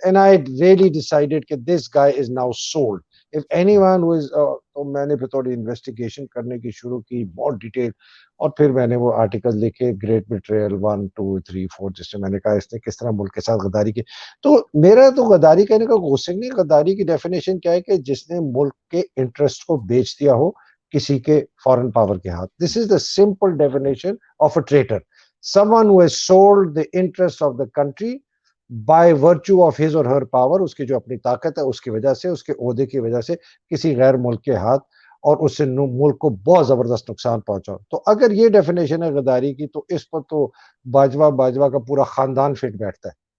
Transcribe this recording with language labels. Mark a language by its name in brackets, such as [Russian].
[English] and I really decided [Urdu] کہ [English] This guy is now sold. If any one who is, [Urdu] تو میں نے پھر تھوڑی انویسٹیگیشن کرنے کی شروع کی بہت ڈیٹیل، اور پھر میں نے وہ آرٹیکل لکھے گریٹ بیٹریل 1 2 3 4، جس سے میں نے کہا اس نے کس طرح ملک کے ساتھ غداری کی. تو میرا تو غداری کہنے کا غصے نہیں. غداری کی ڈیفینیشن کیا ہے کہ جس نے ملک کے انٹرسٹ کو بیچ دیا ہو کسی کے فارن پاور کے ہاتھ. [English] This is the simple definition of a traitor. someone who has sold the interest of the country by virtue of his or her power، [Urdu] اس کی جو اپنی طاقت ہے، اس کی وجہ سے، اس کے عہدے کی وجہ سے کسی غیر ملک کے ہاتھ، اور اس سے ملک کو بہت زبردست نقصان پہنچا. تو اگر یہ ڈیفینیشن ہے غداری کی، تو اس پر تو باجوہ کا پورا خاندان فٹ بیٹھتا ہے.